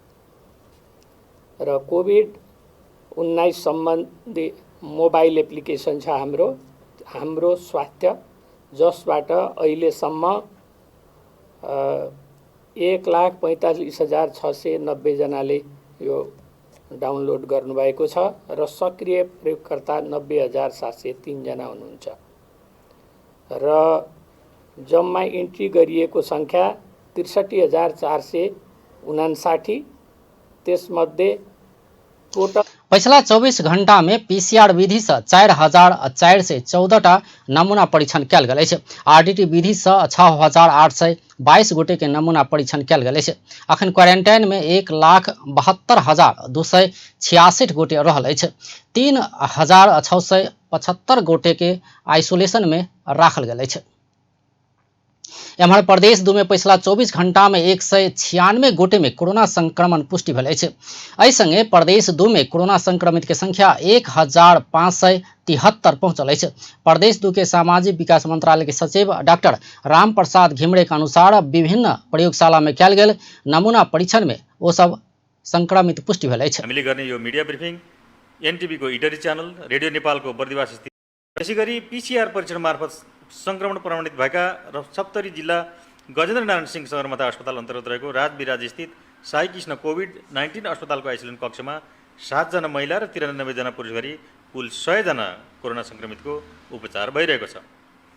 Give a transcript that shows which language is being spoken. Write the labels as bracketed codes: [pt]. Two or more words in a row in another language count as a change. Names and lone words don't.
[ne] र कोभिड-19 सम्बन्धी मोबाइल एप्लिकेसन छ हाम्रो स्वास्थ्य, जसबाट अहिलेसम्म 1,45,690 जनाले यो डाउनलोड गर्नुभएको छ र सक्रिय प्रयोगकर्ता 90,703 जना हुनुहुन्छ। र जम्मा इन्ट्री गरिएको संख्या 63,459। त्यसमध्ये टोटल [mai] पिछला 24 घंटा में पीसीआर विधि से 4,414 नमूना परीक्षण कयल गेल अछि। आरडीटी विधि से 6,822 गोटे के नमूना परीक्षण कयल गेल अछि। अखन क्वारंटाइन में 1,72,266 गोटे रहल अछि। 3,675 गोटे के आइसोलेशन में राखल गेल अछि। एम्हर प्रदेश 2 में पिछला 24 घंटा में 196 गोटे में कोरोना संक्रमण पुष्टि भेल अछि। एहि संगे प्रदेश 2 में कोरोना संक्रमित के संख्या 1,573 पहुंचल अछि। प्रदेश 2 के सामाजिक विकास मंत्रालय के सचिव डॉक्टर राम प्रसाद घिमरे के अनुसार विभिन्न प्रयोगशाला में कयल गेल नमूना परीक्षण में वो सब संक्रमित पुष्टि भेल अछि। [ne] हामीले गर्ने यो मिडिया ब्रिफिङ एनटिभी को इटरी च्यानल, रेडियो नेपाल को बर्दिवास स्थित, त्यसैगरी पीसीआर परीक्षण मार्फत संक्रमण प्रमाणित भएका र सप्तरी जिल्ला गजेन्द्र नारायण सिंह सगरमाथा अस्पताल अन्तर्गत रहेको राजविराज स्थित साई कृष्ण कोभिड-19 अस्पतालको आइसोलेसन कक्षमा 7 जना महिला र 93 जना पुरुष गरी कुल 100 जना कोरोना संक्रमितको उपचार भइरहेको छ।